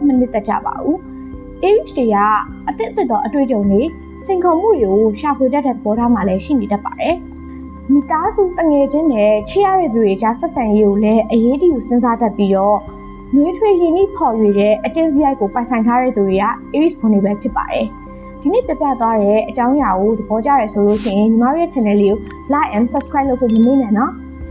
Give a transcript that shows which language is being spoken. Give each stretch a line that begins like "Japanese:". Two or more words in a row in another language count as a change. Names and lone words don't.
Burmese: မနစ်သက်ကြပါဘူး။ Aries တွေကအသစ်တော့အတွေ့အကြုံတွေစိန်ခေါ်မှုတွေကိုရှာဖွေတတ်တဲ့သဘောထားမှလည်းရှိနေတတ်ပါတယ်။မိသားစုတငယ်ချင်းနဲ့ချစ်ရတဲ့သူတွေကြားဆက်ဆံရေးကိုလည်းအရေးတယူစဉ်းစားတတ်ပြီးတော့နှွေးထွေးရင်းနှီးဖော်ရွေတဲ့အကျင့်စရိုက်ကိုပိုင်ဆိုင်ထားတဲ့သူတွေက Aries ဘုံတွေပဲဖြစ်ပါတယ်။ဒီနေ့ပြပြသွားတဲ့အကြောင်းအရာကိုသဘောကျရဆိုလို့ရှိရင်ညီမတို့ရဲ့ channel လေးကို
English: like and subscribe
Burmese: လုပ်ဖို့မမေ့နဲ့နော်။